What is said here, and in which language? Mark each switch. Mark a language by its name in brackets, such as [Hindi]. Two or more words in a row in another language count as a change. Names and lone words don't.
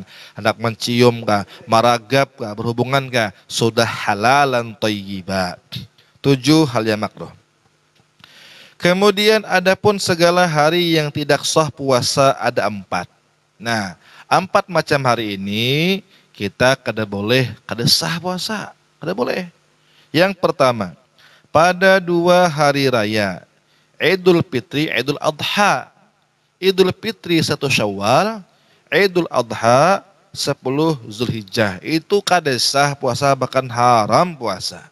[Indonesian] Hendak mencium kah, maragap kah, berhubungan kah, sudah [Arabic] حلالا طيبا. [Indonesian] 7 hal yang makruh. Kemudian adapun segala hari yang tidak sah puasa ada 4. Nah, 4 macam hari ini kita kada boleh, kada sah puasa, kada boleh. Yang pertama, pada 2 hari raya, Idul Fitri, Idul Adha. Idul Fitri 1 Syawal, Idul Adha 10 Zulhijjah. Itu kada sah puasa, bahkan haram puasa.